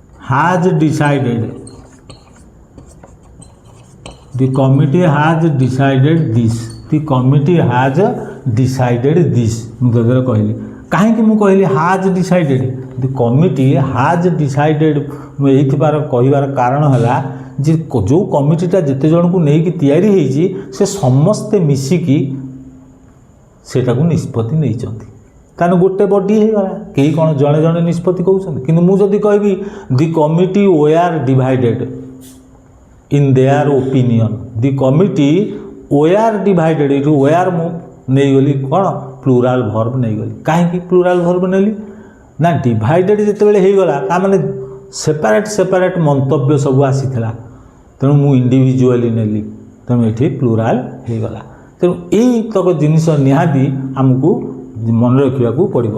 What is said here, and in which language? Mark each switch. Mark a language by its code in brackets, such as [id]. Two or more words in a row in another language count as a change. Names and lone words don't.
[en] has decided, the committee has decided this, the committee has decided this। [or] ମୁଁ ତୋର କହିଲି କାହିଁକି ମୁଁ କହିଲି [en] has decided, the committee has decided। [or] ମୁଁ ଏଇଥିବାର କହିବାର କାରଣ ହେଲା ଯେ ଯେଉଁ କମିଟିଟା ଯେତେ ଜଣଙ୍କୁ ନେଇକି ତିଆରି ହେଇଛି ସେ ସମସ୍ତେ ମିଶିକି ସେଟାକୁ ନିଷ୍ପତ୍ତି ନେଇଛନ୍ତି। ତାହେଲେ ଗୋଟେ ବଡି ହେଇଗଲା, କେହି କ'ଣ ଜଣେ ଜଣେ ନିଷ୍ପତ୍ତି କହୁଛନ୍ତି। କିନ୍ତୁ ମୁଁ ଯଦି କହିବି [en] the committee were divided in their opinion, the committee were divided, [or] ଏଇଠୁ were ମୁଁ ନେଇଗଲି କ'ଣ [en] plural verb [or] ନେଇଗଲି। କାହିଁକି [en] plural verb [or] ନେଲି ନା ଡିଭାଇଡେଡ଼ ଯେତେବେଳେ ହେଇଗଲା ତାମାନେ ସେପାରେଟ୍ ମନ୍ତବ୍ୟ ସବୁ ଆସିଥିଲା, ତେଣୁ ମୁଁ ଇଣ୍ଡିଭିଜୁଆଲି ନେଲି, ତେଣୁ ଏଠି ପ୍ଲୁରାଲ୍ ହେଇଗଲା। ତେଣୁ ଏଇ ତକ ଜିନିଷ ନିହାତି ଆମକୁ ମନେ ରଖିବାକୁ ପଡ଼ିବ।